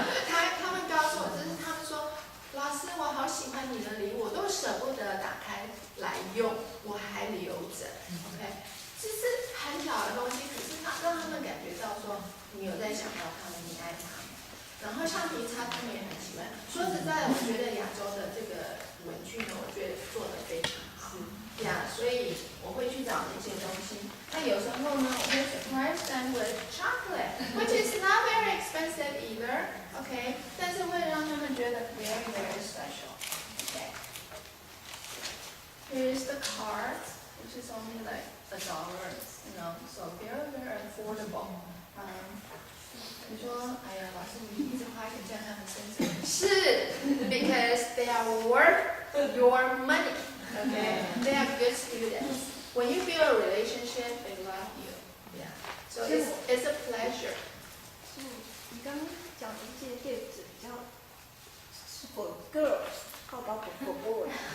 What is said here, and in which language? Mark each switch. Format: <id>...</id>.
<zh>他们告诉我，就是他们说，老师我好喜欢你的礼物，我都舍不得打开来用，我还留着。OK。这是很小的东西，可是让他他们感觉到说你有在想到他们，你爱他们。然后橡皮擦他们也很喜欢。说实在，我觉得亚洲的这个文具呢，我觉得做得非常好。呀，所以我会去找那些东西。那有时候呢，我会</zh> <en>surprise them with chocolate, which is not very expensive either.</en> <zh>OK， 但是会让他们觉得</zh> <en>very very special.</en> <zh>OK.</zh> <en>Here's the card, which is only like $1, you know, so very very affordable.</en> <zh>你说，哎呀，老师你一直花钱在他们身上，是</zh> <en>because they are worth your money. Okay, they are good students. When you build a relationship, they love you. Yeah, so it's a pleasure.</en> <zh>你刚刚讲的这些电子比较是</zh> <en>for girls, how about for boys?</en>